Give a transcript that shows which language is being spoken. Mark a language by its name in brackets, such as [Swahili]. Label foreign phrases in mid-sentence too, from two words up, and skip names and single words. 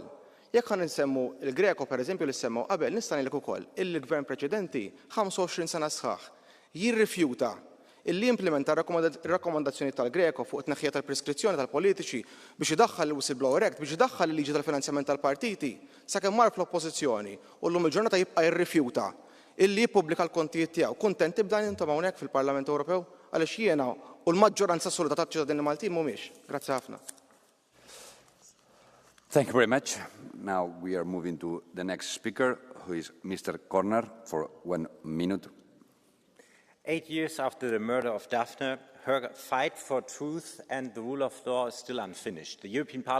[Maltese] Jekk ħan insemmu il-Greko pereżempju li semmew qabel nista' ngħidlek ukoll il-gvern preċedenti 25 sena sħaħ jirrifjuta illi implementa r-rakkomandazzjoni tal-Greko fuq it-tneħħija tal-preskrizzjoni tal-politiċi biex idaħħal il-Whistleblower Act, biex idaħħal il-liġi tal-finanzjament tal-partiti, sakemm mar fl-oppożizzjoni u llum il-ġurnata jibqa' jirrifjuta illi jippubblika l-kontijiet tiegħu. Kuntenti b'dan intom hawnhekk fil-Parlament Ewropew għaliex jiena u l-maġġoranza assoluta taċ-ċittadini Maltin mhumiex. Grazzi ħafna. [English] Thank you very much. Now we are moving to the next speaker, who is Mr. Corner, for 1 minute. 8 years after the murder of Daphne, her fight for truth and the rule of law is still unfinished.